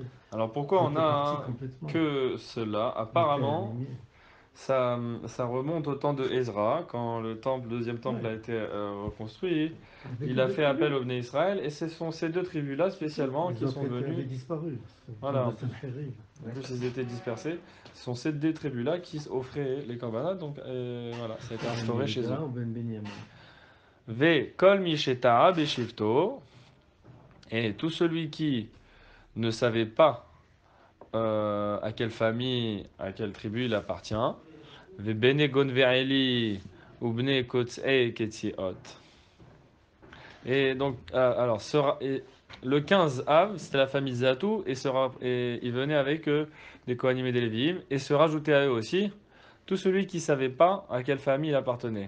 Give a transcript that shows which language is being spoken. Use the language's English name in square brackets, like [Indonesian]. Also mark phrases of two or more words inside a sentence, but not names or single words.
[French] Alors pourquoi on a que cela? Apparemment, ça remonte au temps de Ezra, quand le deuxième temple a été reconstruit. Il a fait appel au [Hebrew] בני ישראל, [French] et ce sont ces 2 tribus-là spécialement qui sont venues. Ils avaient disparu. Voilà. En plus, ils étaient dispersés. Ce sont ces 2 tribus-là qui offraient les korbanot, donc voilà, ça a été instauré chez eux. [Hebrew] וכל מי שטעה בשבטו, [French] et tout celui qui ne savait pas à quelle famille, à quelle tribu il appartient, [Hebrew] ובני גונבי עלי [French] ou [Hebrew] בני קוצצי קציעות. [French] Et donc, alors, le 15 Av, c'était la famille Zatou, et il venait avec eux des Kohanim et des Lévi'im, et se rajoutait à eux aussi tout celui qui ne savait pas à quelle famille il appartenait.